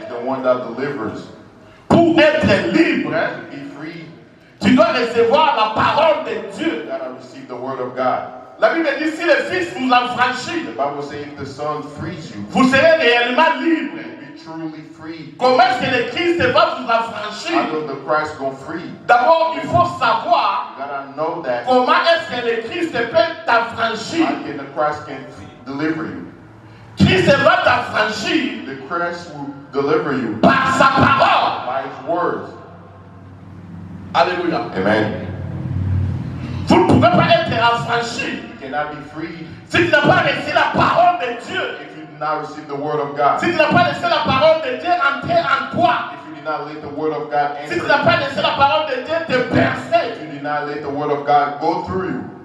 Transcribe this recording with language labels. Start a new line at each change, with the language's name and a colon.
English: is the one that delivers.
French: Pour être libre,
English: To be free,
French: tu dois recevoir la parole de
English: you
French: Dieu.
English: gotta receive the word of God.
French: La Bible dit si le Fils vous affranchit,
English: The Bible says if the Son frees you,
French: vous serez réellement libre.
English: be truly free.
French: Comment est-ce que le Christ va vous affranchir?
English: How does the Christ go free?
French: D'abord, il faut savoir
English: You gotta know that.
French: comment est-ce que le Christ peut t'affranchir.
English: How can the Christ can deliver you?
French: Christ va t'affranchir
English: The Christ will deliver you
French: par sa parole.
English: by His words.
French: Alléluia.
English: Amen.
French: Vous ne pouvez pas être affranchi
English: You cannot be free
French: si tu n'as pas reçu la parole de Dieu.
English: if you do not receive the word of God.
French: Si tu n'as pas laissé la parole de Dieu entrer en toi.
English: If you do not let the word of God
French: Si
English: enter,
French: tu n'as pas laissé la parole de Dieu te
English: if
French: percer.
English: you do not let the word of God go through you.